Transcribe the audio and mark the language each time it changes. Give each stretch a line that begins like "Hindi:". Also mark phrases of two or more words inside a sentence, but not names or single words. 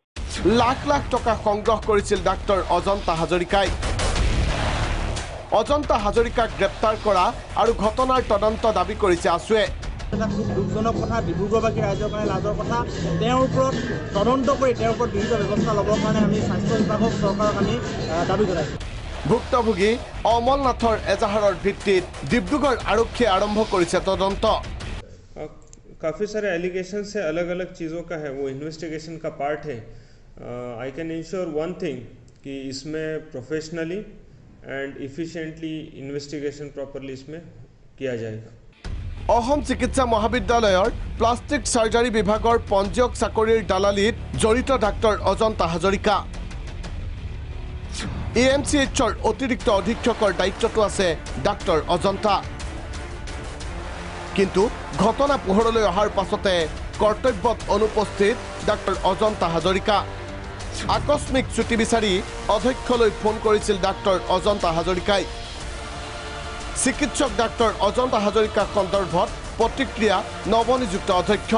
Assamese: লাখ লাখ টকা সংগ্ৰহ কৰিছিল ডাক্তৰ অজন্তা হাজৰিকাই অজন্তা হাজৰিকাক গ্ৰেপ্তাৰ কৰা আৰু ঘটনাৰ তদন্ত দাবী কৰিছে আছুৱে এটা খুব দুখজনক কথা ডিব্ৰুগড়বাসী ৰাইজৰ কাৰণে লাজৰ কথা তেওঁৰ ওপৰত তদন্ত কৰি তেওঁৰ ওপৰত বিহিত ব্যৱস্থা ল'বৰ কাৰণে আমি স্বাস্থ্য বিভাগক চৰকাৰক আমি দাবী জনাইছোঁ ভুক্তভোগী অমলনাথৰ এজাহাৰৰ ভিত্তিত ডিব্ৰুগড় আৰক্ষীয়ে আৰম্ভ কৰিছে তদন্ত
Hindi: काफ़ी सारे एलिगेशन है अलग अलग चीज़ों का है वो इन्वेस्टिगेशन का पार्ट है
English: I can ensure one thing
Hindi: कि इसमें
English: professionally and efficiently investigation properly
Hindi: इसमें किया जाएगा
Assamese: অসম চিকিৎসা মহাবিদ্যালয়ৰ
English: plastic surgery
Assamese: বিভাগৰ পঞ্জীয়ক চাকৰিৰ দালালিত জড়িত ডাক্তৰ অজন্তা হাজৰিকা এএমচিএইচৰ অতিৰিক্ত অধীক্ষকৰ দায়িত্বটো আছে ডাক্তৰ অজন্তা কিন্তু ঘটনা পোহৰলৈ অহাৰ পাছতে কৰ্তব্যত অনুপস্থিত ডাক্তৰ অজন্তা হাজৰিকা আকস্মিক ছুটি বিচাৰি অধ্যক্ষলৈ ফোন কৰিছিল ডাক্তৰ অজন্তা হাজৰিকাই চিকিৎসক ডাক্তৰ অজন্তা হাজৰিকা সন্দৰ্ভত প্ৰতিক্ৰিয়া নৱনিযুক্ত অধ্যক্ষৰ